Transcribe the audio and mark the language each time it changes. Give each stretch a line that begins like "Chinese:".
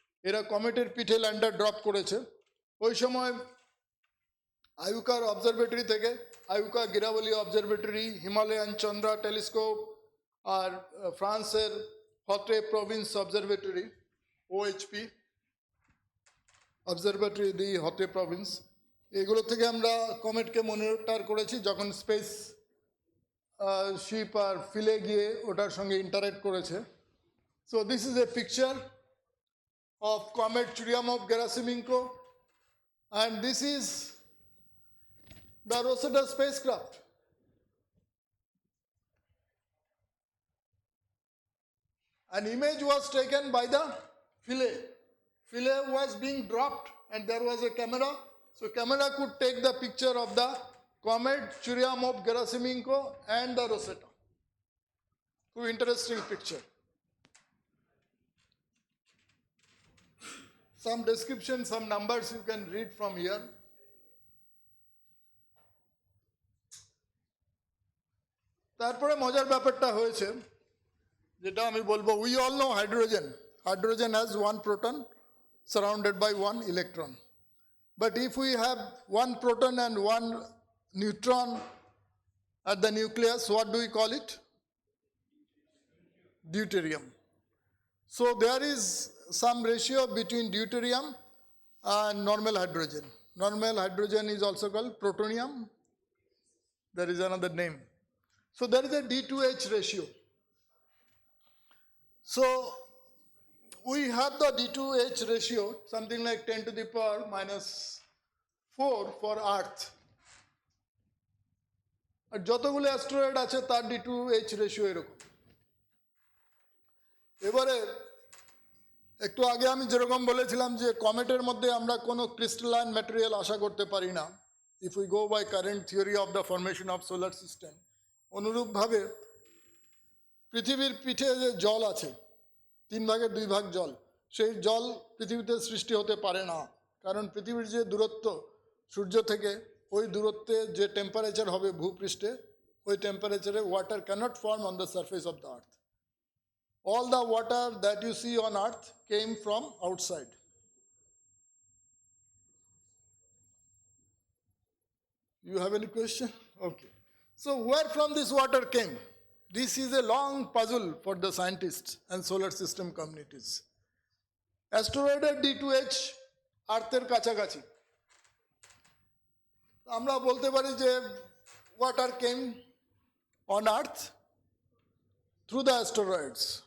Bangla: এরা কমেটের পিঠে lander drop করেছে। ওই সময় আয়ুকার অবজারভেটরি থেকে, আয়ুকা গিরাবলি অবজারভেটরি, হিমালয়ান চন্দ্রা টেলিস্কোপ, আর ফ্রান্সের হতে প্রভিন্স অবজারভেটরি, OHP অবজারভেটরি দি হতে প্রভিন্স, এগুলো থেকে আমরা কমেটকে মনিটর করেছি যখন স্পেস শিপ আর ফিলে গিয়ে ওটার সঙ্গে ইন্টারেক্ট করেছে।
English: So this is a picture of comet Churyumov Gerasimenko, and this is the Rosetta spacecraft. An image was taken by the Philae. Philae was being dropped and there was a camera. So camera could take the picture of the comet Churyumov-Gerasimenko and the Rosetta. Two interesting picture. Some description, some numbers you can read from here.
Bangla: তারপরে মজার ব্যাপারটা হয়েছে, যেটা আমি বলবো,
English: we all know hydrogen. Hydrogen has one proton surrounded by one electron. But if we have one proton and one neutron at the nucleus, what do we call it? Deuterium. So there is some ratio between deuterium and normal hydrogen. Normal hydrogen is also called protonium. There is another name. So there is a D2H ratio. So we have the D2H ratio, something like 10 to the power minus 4 for Earth.
Bangla: আর যতগুলো asteroid আছে তার D2H ratio এরকম। এবারে একটু আগে আমি যেরকম বলেছিলাম যে কমেটের মধ্যে আমরা কোনো ক্রিস্টালাইন ম্যাটেরিয়াল আশা করতে পারি না,
English: If we go by current theory of the formation of solar system.
Bangla: অনুরূপভাবে পৃথিবীর পিঠে যে জল আছে, 3 ভাগের 2 ভাগ জল, সেই জল পৃথিবীতে সৃষ্টি হতে পারে না, কারণ পৃথিবীর যে দূরত্ব সূর্য থেকে, ওই দূরত্বে যে টেম্পারেচার হবে ভূপৃষ্ঠে, ওই টেম্পারেচারে
English: Water can't form on the surface of the earth. All the water that you see on earth came from outside. You have any question? Okay. So where from this water came? This is a long puzzle for the scientists and solar system communities.
Bangla: অ্যাস্টেরয়েডের D2H আর্থের কাছাকাছি, আমরা বলতে পারি যে
English: Water came on earth through the asteroids.